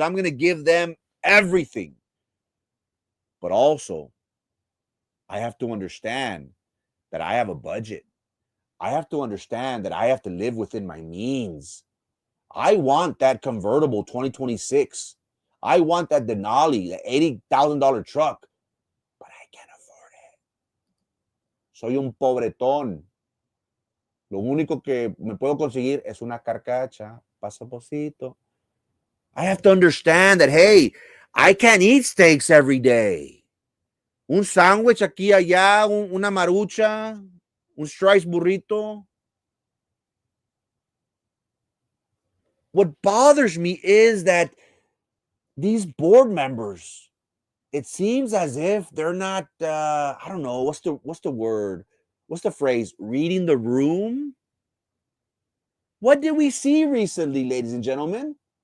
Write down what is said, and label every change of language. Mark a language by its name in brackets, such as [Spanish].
[English] I'm going to give them everything. But also, I have to understand that I have a budget. I have to understand that I have to live within my means. I want that convertible 2026. I want that Denali, the $80,000 truck, but I can't afford it. [Spanish] Soy un pobretón. Lo único que me puedo conseguir es una carcacha, paso a pasito. [English] I have to understand that, hey, I can't eat steaks every day. [Spanish] Un sándwich aquí allá, una marucha, un stripes burrito. [English] What bothers me is that these board members, it seems as if they're not, I don't know, what's the word? What's the phrase? Reading the room? What did we see recently, ladies and gentlemen?